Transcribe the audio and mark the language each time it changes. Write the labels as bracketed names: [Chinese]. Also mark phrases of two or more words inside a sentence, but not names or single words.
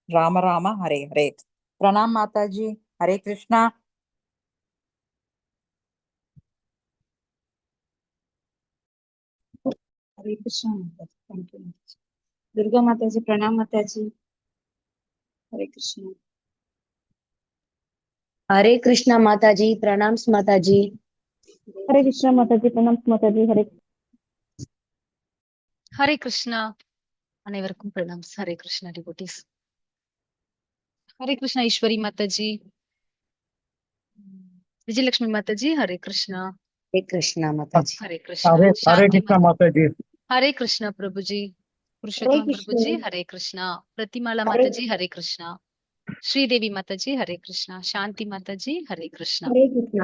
[Hindi] राम राम हरे हरे। प्रणाम माता जी। हरे कृष्णा। हरे कृष्णा माता जी, [English] thank you. [Hindi] दुर्गा माता जी प्रणाम माता जी। हरे कृष्णा। हरे कृष्णा माता जी, प्रणाम माता जी। हरे कृष्णा माता जी, प्रणाम माता जी। हरे कृष्णा [Tamil] அனைவருக்கும் பிரணாம். [Hindi] हरे कृष्णा [Tamil] டிவோட்டிஸ். [Hindi] हरे कृष्णा [Tamil] ஈஸ்வரி மாதாஜி, விஜயலட்சுமி மாதாஜி. [Hindi] हरे कृष्णा. हरे कृष्णा माता जी। हरे कृष्णा हरे சாந்தி कृष्णा माता जी। हरे कृष्णा प्रभुजी, पुरुषोत्तम प्रभुजी हरे कृष्णा, प्रतिमाला माताजी हरे कृष्णा, श्रीदेवी माताजी हरे कृष्णा, शांति माताजी हरे कृष्णा। हरे कृष्णा।